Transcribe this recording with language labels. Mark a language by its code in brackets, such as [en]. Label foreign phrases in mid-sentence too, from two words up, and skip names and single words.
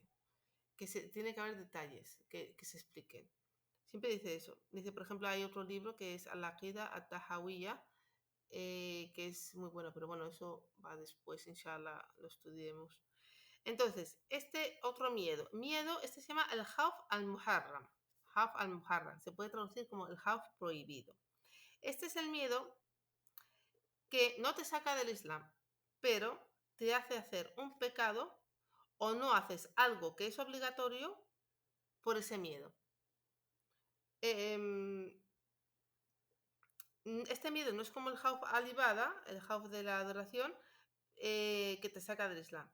[es] Tiene que haber detalles que se expliquen. Siempre dice eso. Dice, por ejemplo, hay otro libro que es Al-Aqida At-Tahawiyya, que es muy bueno, pero bueno, eso va después, inshallah, lo estudiemos. Entonces, este otro miedo, este se llama el [ar] خوف المحرم. خوف المحرم, [es] se puede traducir como el Khawf prohibido. Este es el miedo que no te saca del Islam, pero te hace hacer un pecado o no haces algo que es obligatorio por ese miedo. Este miedo no es como el [ar] خوف العبادة, [es] el Khawf de la adoración, que te saca del Islam.